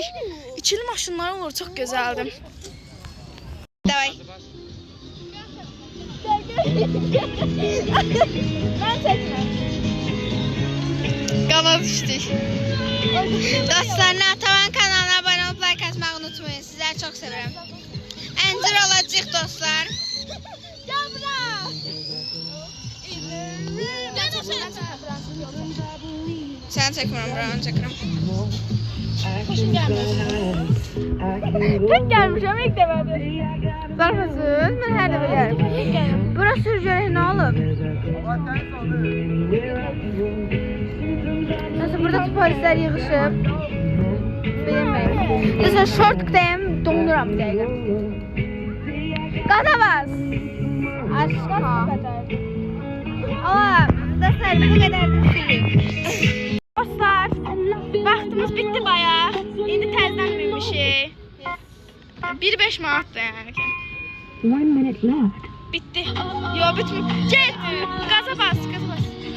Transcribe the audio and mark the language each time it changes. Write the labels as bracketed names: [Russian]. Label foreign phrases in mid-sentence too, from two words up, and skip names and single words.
[Azerbaijani] İkili maşınlar olur, çox gözəldir. Davay. Ben çəkmə. Qana düşdük. [Turkish] Dostlar, Natavan kanalına abone olup like atmayı unutmayın. Sizleri çok severim. [Azerbaijani] Əncir olacaq dostlar. Gel bura. Sen çəkmirəm, buranı çəkirəm. Hoşum gəlmir. Tek gəlmişəm, ilk dəfədir. Zarfasız, mən hər dəfə gəlmişəm. Burası sürücülük nə olub? [Turkish] Nasıl burada polisler yığışıb. Bilmiyorum. [Azerbaijani] Dostlar shortdayım, donuram bir dəqiqə. Qaza bas. [Turkish] Aşka kadar. Aa, dostlar bu kadar da sürüyor. [Azerbaijani] Dostlar, vaxtımız [Turkish] bitti bayağı. [Azerbaijani] İndi təzədən minmişik. 1-5 manatdır yəni ki. [English] 1 minute left. [Azerbaijani] Bitti. Yo, bitmir. Get, gaza bas, gaza bas.